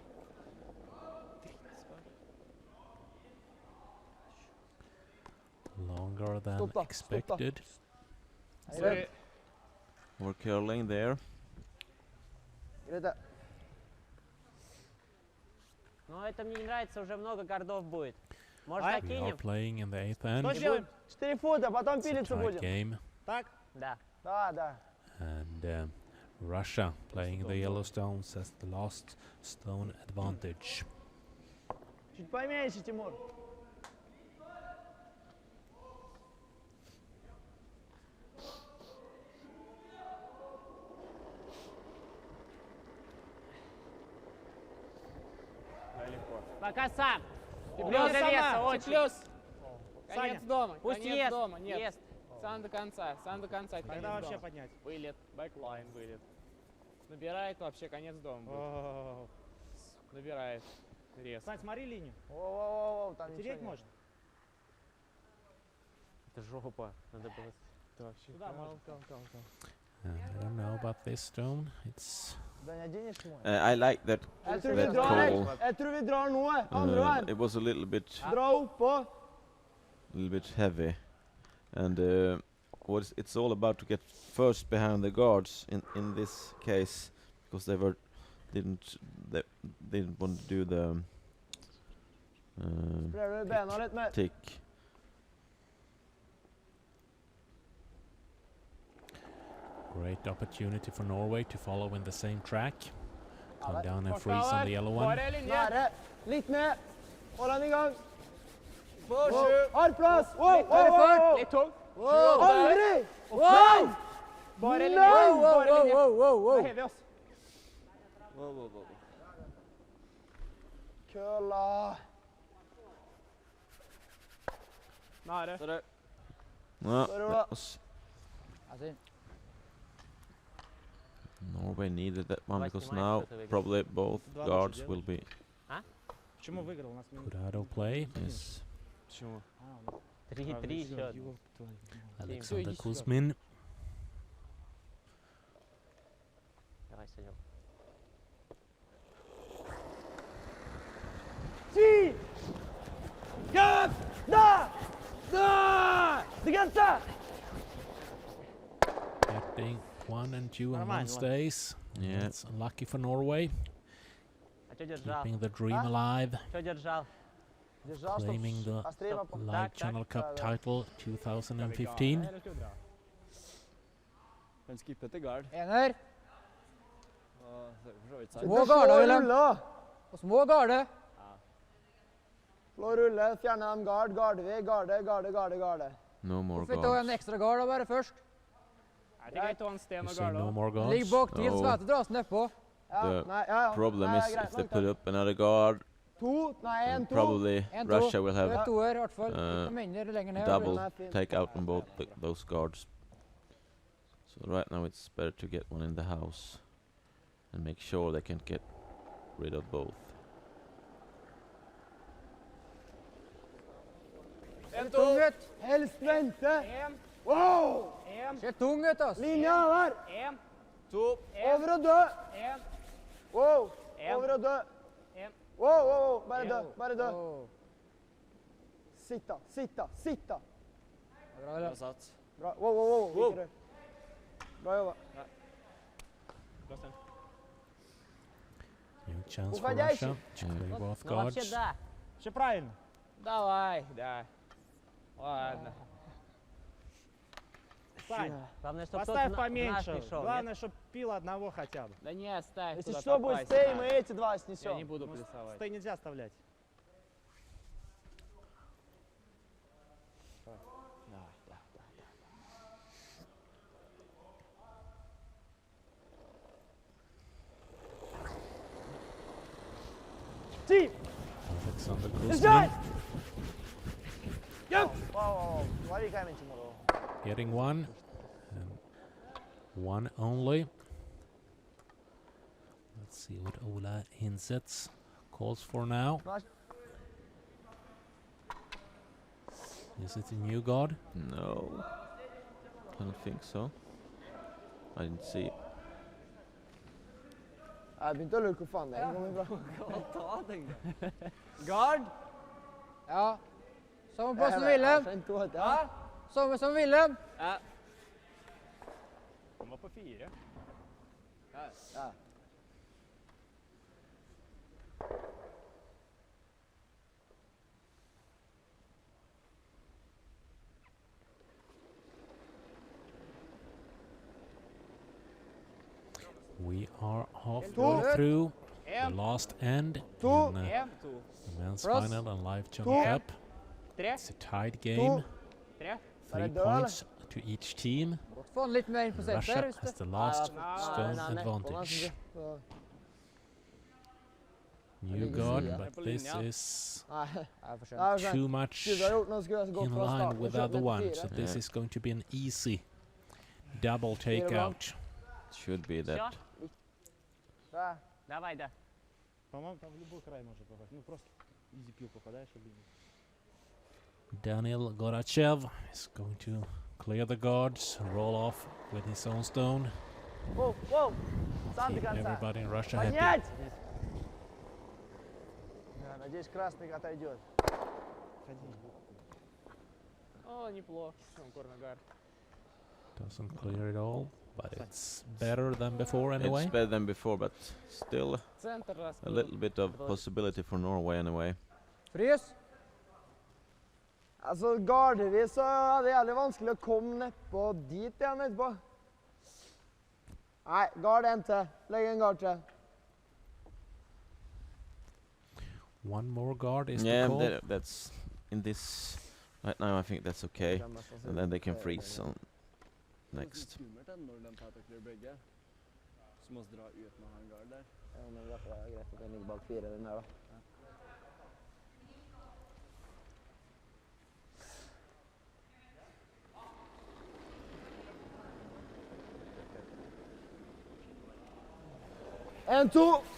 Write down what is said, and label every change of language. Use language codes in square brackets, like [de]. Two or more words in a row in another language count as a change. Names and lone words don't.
[en] Longer than [no] Stopp da, stopp da. [en] expected. Sorry. We're curling there. [no] Greit det. [ru] Но это мне не нравится, уже много гардов будет. Может, Ай. [en] We are [ru] закинем? [en] playing in the 8th [ru] Что [en] end. [ru] сделаем? 4 фута, потом [en] It's a [ru] пилиться [en] tight [ru] будем. [en] game. [ru] Так? Да. Да, да. [en] And Russia playing the Yellowstones as the last stone advantage. [ru] Чуть поменьше, Тимур. Пока сам. Ты Много плюс веса, сама. очень. Плюс. Саня. Конец дома. Пусть Конец ест. дома. Нет. Ест. Сам до конца. Сам до конца. это Тогда конец вообще дома. поднять. Вылет. Бэклайн вылет. Набирает вообще конец дома. будет. О, Набирает. Рез. Сань, смотри линию. Воу-воу-воу, там ничего Тереть нет. может? Это жопа. Надо было... Это вообще Туда можно. [en] I don't know about this stone. It's [no] Den jeg dinner mot. [en] I like that. [no] Jeg tror vi [en] that [no] drar, [en] call. [no] jeg tror vi drar nå, andre veien. [en] It was a little bit [no] Dra oppå. [en] heavy, and it's all about to get first behind the guards in this case, because they didn't want to do the [no] Sprer du bena litt mer? [en] tick. great opportunity for Norway to follow in the same track. Come [no] det- [en] down and [no] Kort [en] freeze on [no] over. [en] the yellow one. [no] Bare linje. Nære. Litt ned. Hold den i gang. Forsju. Har plass. Wow, Litt wow, wow. Litt tungt. Aldri! Wow! Bare linje. Wow, Bare linje. wow. Da hever vi oss. Køla. Nære. [en] No, Sorry, Ola. that was [no] Altså, [en] Norway needed that one, [ru] Давай [en] because [ru] снимай, [en] now [ru] что ты выиграл. [en] probably both [ru] Два [en] guards [ru] лучше [en] will be [ru] Почему выиграл? У нас минут. [en] Put out of play yes. [ru] Почему? 3-3 счет. [en] Alexander [ru] иди сюда. [en] Kuzmin. [ru] Давай, Санек. [no] Ti! Ja! Da! Da! Til grensa! [en] Getting 1 and 2 and 1 [ru] Нормально. [en] stays. Yeah. It's unlucky for Norway. [ru] А что держал? [en] Keeping the dream alive. [ru] Что держал? Держал, чтоб [en] Claiming the [ru] острее попал. [en] Live [ru] Так, [en] Channel [ru] так. [en] Cup title 2015. [no] Eller skal vi dra? Men skippe til guard. ener. Og så er det for så vidt Så sant. Små slå garder, og Wilhelm. rulle, da. Og små garde. Slå og rulle, fjerne dem gard, garde. [en] No more [no] Hvorfor ta en [en] guards. [no] ekstra gard da bare først? Nei, det er greit å ha en sten [en] You [no] og [en] say no [no] garde. [en] more [no] Ligg [en] guards. [no] bak til, så [en] No. [no] vet du dras nedpå. [en] The [no] Nei, ja. [en] problem [no] Nei, [en] is [no] greit [en] if they [no] nok, [en] put [no] da. [en] up another guard, [no] 2, nei, 1, 2. [en] probably [no] En, [en] Russia will [no] Det er [en] have [no] toer i hvert fall. uh, Ikke mindre lenger ned. [en] double [no] Nei, fint. [en] take out on both those guards. So right now it's better to get one in the house and make sure they can get rid of both. [no] Ser tung ut. Helst vente. En, Wow! en, Ser tung ut, altså. Linja der. en, To. Over og dø. en, Wow. En. Over og dø. en. Wow, wow, wow. Bare dø, bare dø. Åh. Sitt da, sitt da, sitt da. Bra, Bra eller? satt. Bra. Wow, wow, wow. Wow. Ikke rør. Bra jobba. Bra stand. [en] New chance for [ru] Уходящий. [en] Russia to clear both [ru] Ну вообще [en] guards. [ru] да. Все правильно. Давай, да. Ладно. Сань, Главное, чтобы поставь кто-то в наш поменьше. не шел. Главное, чтобы пил одного хотя бы. Да не, оставь. Если куда что, будет попасть, стей, да. мы эти два Я снесем. не буду Ну, плюсовать. стой нельзя оставлять. Да, да, да. [en] Team! Alexander Let's go! Kuzmin Wow, wow, wow. Why are you coming tomorrow? getting one. And one only. Let's see what Ola Hinsets calls for now. Nice. Is it a new guard? No, I don't think so. I didn't see it. [no] Jeg begynte å lure hvor faen det er. Kommer bra. Ta den, da. Guard. Ja. Samme plass som Wilhelm. Ja. Samme som Wilhelm. Ja. Han var på 4. Ja. [en] We are halfway Two. through the [no] En, [en] last end Two. in [no] en, [en] the men's Cross. final and live Two. channel cup. 3, It's a tied game. 3. 3 Are they points to each team. [no] Godt få han litt mer inn på senter. [en] Russia [no] Hvis [en] has [no] det. [en] the last [no] Nei, [en] stone [no] nei, nei. [en] advantage. [no] Så- [en] New [no] ligger [en] guard, [no] siden. [en] but [no] På [en] this [no] linja. [en] is [no] Nei, Ja, for det skjønt. er jo sånn. [en] too much [no] Skulle du ha gjort noe, skulle jeg gått [en] in [no] fra [en] line [no] starten. [en] with the [no] Kjørt [en] other [no] ned [en] one, [no] til [en] so [no] fire. [en] this Yeah. is going to be an easy double takeout. Should be that. [ru] Всё? [no] Ja. [ru] Давай, да. По-моему, там в любой край можно попасть. Ну, просто изи пил попадаешь в линию. [en] Daniel Gorachev is going to clear the guards, roll off with his own stone, [ru] Wow, wow. Сам до [en] keep [ru] конца. [en] everybody in Russia happy. [ru] Понять! Да, надеюсь, красный отойдет. Ходи. О, неплохо. Корнер. [en] Doesn't clear it all, but it's better than before anyway. It's better than before, but still [ru] Центр [en] a [ru] раскрыл. [en] little bit of possibility for Norway anyway. [no] Frys. Altså, garder vi, så er det jævlig vanskelig å komme nedpå dit igjen etterpå. Nei, gard en til. Legg en gard til. [en] One more guard is Yeah, the call. that's in this right now. I think that's okay, and then they can freeze on next. [no] Skummelt da, når de tar takler begge. Så må vi dra ut med han guard der. Ja, men det er greit at den ligger bak 4, den her da. En, to.